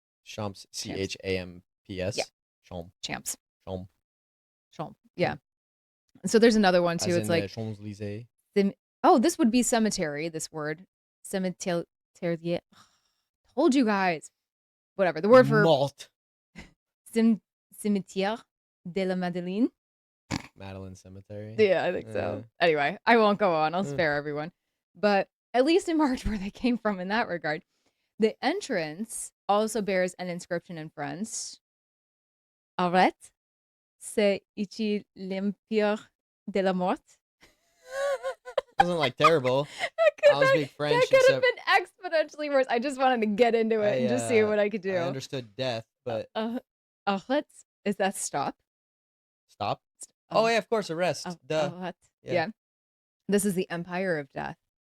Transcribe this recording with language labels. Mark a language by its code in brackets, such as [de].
[en] Champs. C-H-A-M-P-S. Yeah. Champs. Champs. Yeah. So there's another one too. As it's in like Champs-Élysées. This would be cemetery. This word cemetery. Told told you guys. Whatever. The word for Malt. [fr] Cimetière de la Madeleine. [en] Madeleine Cemetery. Yeah, I think so. Anyway, I won't go on. I'll spare everyone. But at least in March, where they came from in that regard. The entrance also bears an inscription in French. [fr] Arrête, c'est ici l'empire de la mort. [en] Wasn't like terrible. I was speak French. That could have been exponentially worse. I just wanted to get into it and just see what I could do. I understood death, but arrête, is that stop? Stop? Oh yeah, of course, arrest. Duh. Arrête. Yeah. This is the Empire of Death.